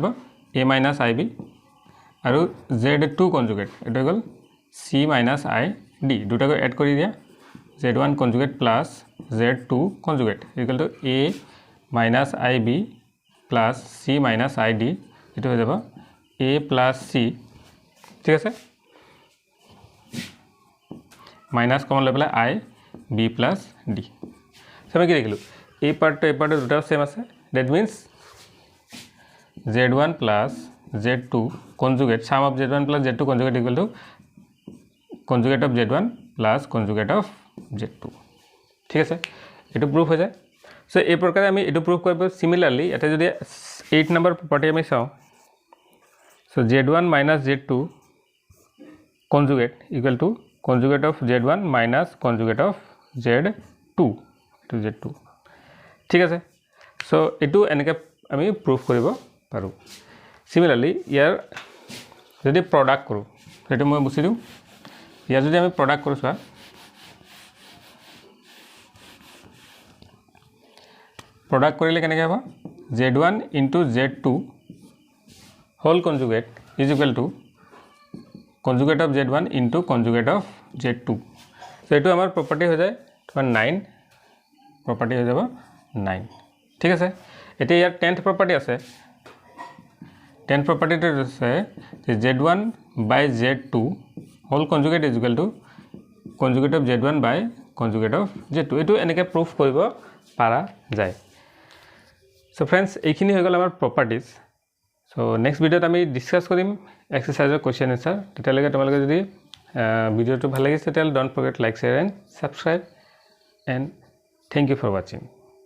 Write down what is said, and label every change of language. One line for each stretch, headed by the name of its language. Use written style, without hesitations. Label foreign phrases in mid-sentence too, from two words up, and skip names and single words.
English: a minus ib
Assamese: আৰু z2 কনজুগেট এইটো হৈ গ'ল
English: c minus i d
Assamese: দুটাকৈ এড কৰি দিয়া
English: z1 conjugate plus z2 conjugate equal to a minus ib plus c minus id
Assamese: এইটো হৈ যাব
English: a plus c
Assamese: ঠিক আছে
English: minus common
Assamese: লৈ পেলাই
English: i b plus d
Assamese: সো আমি কি দেখিলোঁ এই পাৰ্টটো দুটা সেম আছে
English: that means z1 plus z2 conjugate sum of z1 plus z2 conjugate equal to conjugate of z1 plus conjugate of z2 ঠিক
Assamese: আছে এইটো প্ৰুফ হৈ যায় সো এই প্ৰকাৰে আমি এইটো প্ৰুফ কৰিব সিমিলাৰলি এটা যদি 8 নম্বৰ প্ৰপাৰ্টি আমি চাওঁ সো
English: z1 minus z2 conjugate equal to conjugate of z1 minus conjugate of z2 to z2
Assamese: ঠিক আছে সো এইটো এনেকৈ আমি প্ৰুফ কৰিব পাৰোঁ সিমিলাৰলি ইয়াৰ যদি প্ৰডাক্ট কৰোঁ সেইটো মই বুজি দিওঁ ইয়াৰ যদি আমি প্ৰডাক্ট কৰোঁ চোৱা প্ৰডাক্ট কৰিলে কেনেকৈ হ'ব
English: z1 into z2 whole conjugate is equal to conjugate of z1 into conjugate of z2 so
Assamese: এইটো আমাৰ প্ৰপাৰ্টি হৈ যায় তোমাৰ 9 প্ৰপাৰ্টি হৈ যাব 9 ঠিক আছে এতিয়া ইয়াৰ 10th প্ৰপাৰ্টি আছে 10th প্ৰপাৰ্টিটো আছে যে
English: z1 by z2 whole conjugate is equal to conjugate of z1 by conjugate of z2
Assamese: এইটো এনেকৈ প্ৰুফ কৰিব পাৰা যায়
English: so friends
Assamese: এইখিনি হৈ গ'ল আমাৰ প্ৰপাৰ্টিজ
English: so next
Assamese: ভিডিঅ'ত আমি ডিছকাছ কৰিম
English: exercise's question answer
Assamese: তেতিয়ালৈকে তোমালোকে যদি ভিডিঅ'টো ভাল লাগিছে তেতিয়াহ'লে
English: don't forget like share and subscribe and thank you for watching